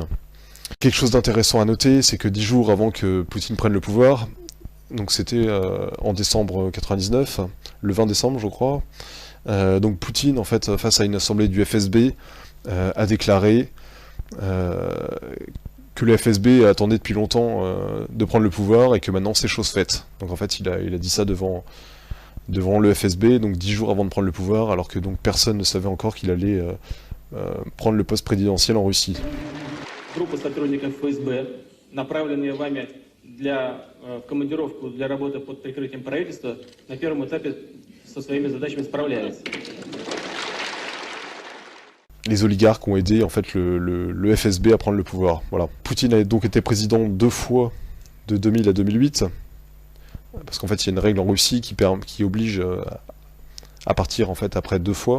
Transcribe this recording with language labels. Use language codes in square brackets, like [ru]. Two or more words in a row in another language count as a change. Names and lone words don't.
[fr] Quelque chose d'intéressant à noter, c'est que 10 jours avant que Poutine prenne le pouvoir, donc c'était en décembre 99, le 20 décembre je crois, donc Poutine, en fait, face à une assemblée du FSB, a déclaré que le FSB attendait depuis longtemps de prendre le pouvoir et que maintenant c'est chose faite. Donc en fait il a dit ça devant le FSB, donc 10 jours avant de prendre le pouvoir, alors que donc personne ne savait encore qu'il allait prendre le poste présidentiel en Russie. [ru] Для командировку для работы под прикрытием правительства на первом этапе со своими задачами справляется. [fr] Les oligarques ont aidé en fait le FSB à prendre le pouvoir. Voilà. Poutine a donc été président 2 fois, de 2000 à 2008, parce qu'en fait il y a une règle en Russie qui oblige à partir en fait après 2 fois.